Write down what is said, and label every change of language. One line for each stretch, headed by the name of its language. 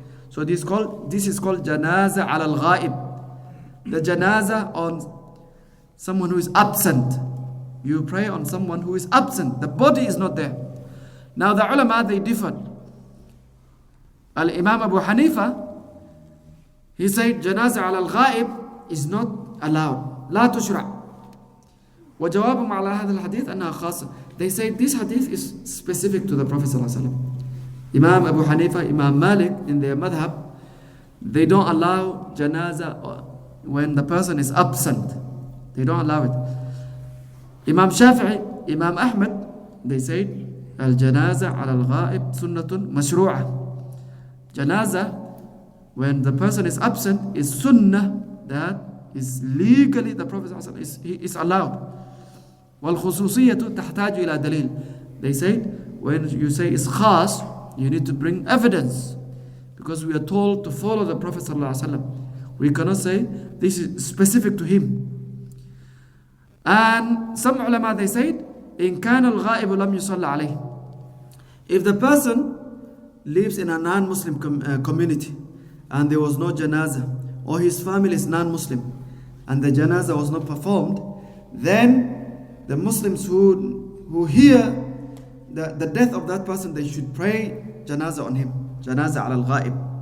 English: So this is called janazah al-ghaib, the janazah on someone who is absent. You pray on someone who is absent, the body is not there. Now the ulama, they differed. Al-Imam Abu Hanifa, he said janazah al-ghaib is not allowed,
Arabic: لا تشرع. وجوابهم على هذا الحديث أنها خاصة.
English: They say this hadith is specific to the Prophet sallallahu alaihi wasallam. Imam Abu Hanifa, Imam Malik, in their madhab, they don't allow janazah when the person is absent. They don't allow it. Imam Shafi'i, Imam Ahmad, they say al-janazah al-ghaib sunnatun mashru'ah. Janazah, when the person is absent, is sunnah that is legally the Prophet is allowed.
Arabic: وَالْخُصُوصِيَّةُ تَحْتَاجُ إِلَى دَلِيل.
English: They said, when you say it's khas, you need to bring evidence. Because we are told to follow the Prophet ﷺ. We cannot say this is specific to him. And some ulama, they said,
Arabic: إِن كَانَ الْغَائِبُ لَمْ يُصَلَّ عَلَيْهِ.
English: If the person lives in a non-Muslim community and there was no janazah, or his family is non-Muslim, and the janazah was not performed, then the Muslims who hear the death of that person, they should pray janazah on him, janazah ala al-ghaib.